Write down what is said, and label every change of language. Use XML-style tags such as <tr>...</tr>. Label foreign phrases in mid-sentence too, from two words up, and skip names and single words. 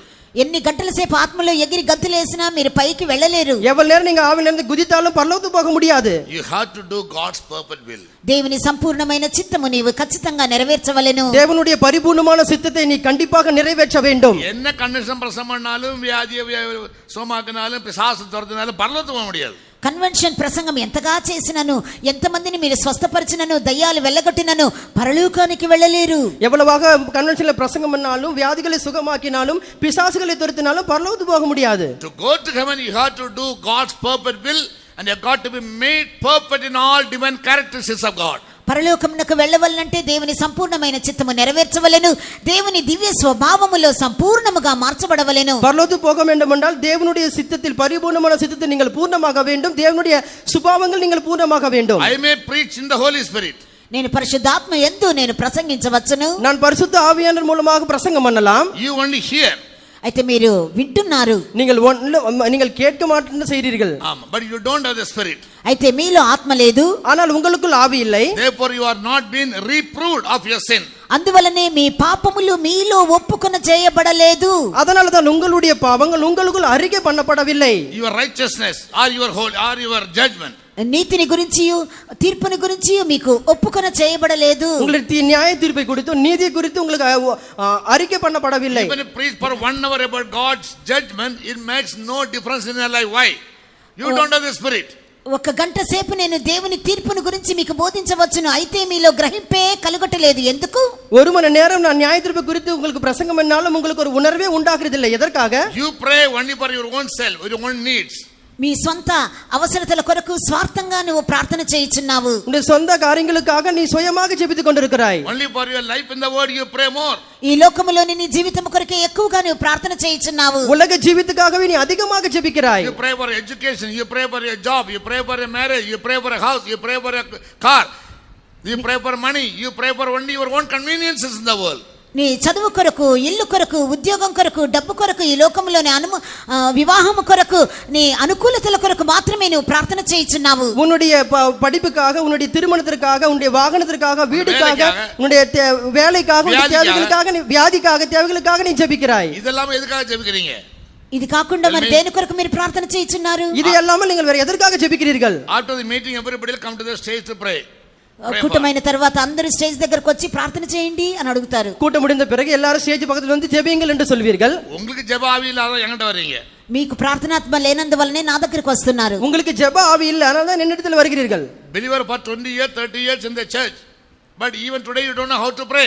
<te>ఎన్ని గంటల సేపు ఆత్మలో ఎగిరి గంతులేసినా మీరు పైకి వెళ్ళలేరు.</te> <ta>எவ்வளவு நேரம் நீங்க ஆவியில இருந்து குதித்தாலும் பரலோகத்துக்கு போக முடியாது.</ta> <en>You have to do God's perfect will.</en> <te>దేవుని సంపూర్ణమైన చిత్తము నీవు ఖచ్చితంగా నెరవేర్చవలెను.</te> <ta>தேவனுடைய பரிபூர்ணமான சித்தத்தை நீ கண்டிப்பாக நிறைவேற்ற வேண்டும். என்ன கண்டிஷன் பிரசவம் பண்ணாலும் வியாதியை சோமாக்கினாலும் பிசாசு துரத்தினாலும் பரலோகத்துக்கு போக முடியாது.</ta> <te>కన్వెన్షన్ ప్రసంగం ఎంతగా చేసినను ఎంతమందిని మీరు స్వస్థపరిచినను దయ్యాలు వెళ్ళగొట్టినను పరలోకానికి వెళ్ళలేరు.</te> <ta>எவ்வளவாக கன்வென்ஷன்ல பிரசங்கம் பண்ணாலும் வியாதிகளை சுகமாக்கினாலும் பிசாசுகளை துரத்தினாலும் பரலோகத்துக்கு போக முடியாது.</ta> <en>To go to heaven you have to do God's perfect will and you have got to be made perfect in all divine characteristics of God.</en> <te>పరలోకమునకు వెళ్ళవలనంటే దేవుని సంపూర్ణమైన చిత్తము నెరవేర్చవలెను, దేవుని దివ్య స్వభావములో సంపూర్ణముగా మార్చబడవలెను.</te> <ta>பரலோகத்துக்கு போக வேண்டும் என்றால் தேவனுடைய சித்தத்தில் பரிபூர்ணமான சித்தத்தில் நீங்கள் பூர்ணமாக வேண்டும், தேவனுடைய சுபாவங்கள் நீங்கள் பூர்ணமாக வேண்டும்.</ta> <en>I may preach in the Holy Spirit.</en> <te>నేను పరిశుద్ధాత్మ యందు నేను ప్రసంగించవచ్చును,</te> <ta>நான் பரிசுத்த ஆவியானவர் மூலமாக பிரசங்கம் பண்ணலாம்.</ta> <en>You only hear.</en> <te>అయితే మీరు వింటున్నారు,</te> <ta>நீங்கள் கேட்க மாட்டேன்னு செய்கிறீர்கள்.</ta> <en>But you don't have the Spirit.</en> <te>అయితే మీలో ఆత్మ లేదు,</te> <ta>ஆனால் உங்களுக்குள் ஆவி இல்லை.</ta> <en>Therefore you are not being reproved of your sin.</en> <te>అందువలనే మీ పాపములు మీలో ఒప్పుకొన చేయబడలేదు.</te> <ta>அதனால தான் உங்களுடைய பாவங்கள் உங்களுக்குள் அறிக்கை பண்ணப்படவில்லை.</ta> <en>Your righteousness or your whole or your judgment,</en> <te>నీతిని గురించి తీర్పుని గురించి మీకు ఒప్పుకొన చేయబడలేదు.</te> <ta>உங்களுக்கு நியாய தீர்ப்பை குறித்து நீதி குறித்து உங்களுக்கு அறிக்கை பண்ணப்படவில்லை.</ta> <en>even if preach for 1 hour about God's judgment, it makes no difference in your life. Why? You don't have the Spirit.</en> <te>ఒక గంట సేపు నేను దేవుని తీర్పును గురించి మీకు బోధించవచ్చును, అయితే మీలో గ్రహింపే కలుగటలేదు. ఎందుకు?</te> <ta>ஒரு மணி நேரம் நான் நியாய தீர்ப்பு குறித்து உங்களுக்கு பிரசங்கம் பண்ணாலும் உங்களுக்கு ஒரு உணர்வே உண்டாகிறதில்லை. எதற்காக?</ta> <en>You pray only for your own self, your own needs.</en> <te>మీ సొంత అవసరతల కొరకు స్వార్థంగా నువ్వు ప్రార్థన చేయుచున్నావు. నీ సొంత</te> <ta>కార్యங்களுக்காக நீ சுயமாக ஜெபித்துக் கொண்டிருக்கிறாய்.</ta> <en>Only for your life in the world you pray more.</en> <te>ఈ లోకములోని నీ జీవితం కొరకే ఎక్కువగా నువ్వు ప్రార్థన చేయుచున్నావు.</te> <ta>உலக ஜீவித்துக்காகவே நீ அதிகமாக ஜெபிக்கிறாய்.</ta> <en>You pray for education, you pray for your job, you pray for a marriage, you pray for a house, you pray for a car, you pray for money, you pray for only your own conveniences in the world.</en> <te>నీ చదువు కొరకు, ఇల్లు కొరకు, ఉద్యోగం కొరకు, డబ్బు కొరకు, ఈ లోకంలోని వివాహం కొరకు, నీ అనుకూలతల కొరకు మాత్రమే నువ్వు ప్రార్థన చేయుచున్నావు.</te> <ta>உன்னுடைய படிப்புக்காக, உன்னுடைய திருமணத்திற்காக, உன்னுடைய வாகனத்திற்காக, வீடுக்காக, உன்னுடைய வேலைக்காக, உன்னுடைய தேவைகளுக்காக, நீ வியாதிக்காக, தேவைகளுக்காக நீ ஜெபிக்கிறாய். இதெல்லாம் எதுக்காக ஜெபிக்கிறீங்க?</ta> <te>ఇది కాకుండా మరి దేని కొరకు మీరు ప్రార్థన చేయుచున్నారు?</te> <ta>இது எல்லாமே நீங்கள் வேற எதற்காக ஜெபிக்கிறீர்கள்?</ta> <en>After the meeting everybody will come to the stage to pray.</en> <te>కూటమైన తర్వాత అందరూ స్టేజ్ దగ్గరకు వచ్చి ప్రార్థన చేయండి అని అడుగుతారు.</te> <ta>கூட்டம் முடிந்த பிறகு எல்லாரும் ஸ்டேஜ் பக்கத்துல வந்து ஜெபியுங்கள் என்று சொல்வீர்கள். உங்களுக்கு ஜெப ஆவி இல்லாத எங்கட்ட வரீங்க?</ta> <te>మీకు ప్రార్థనాత్మ లేనందువల్లనే నా దగ్గరికి వస్తున్నారు.</te> <ta>உங்களுக்கு ஜெப ஆவி இல்ல, அதனால தான் என்னிடத்தில் வருகிறீர்கள்.</ta> <en>Believer for 20 years 30 years in the church, but even today you don't know how to pray.</en>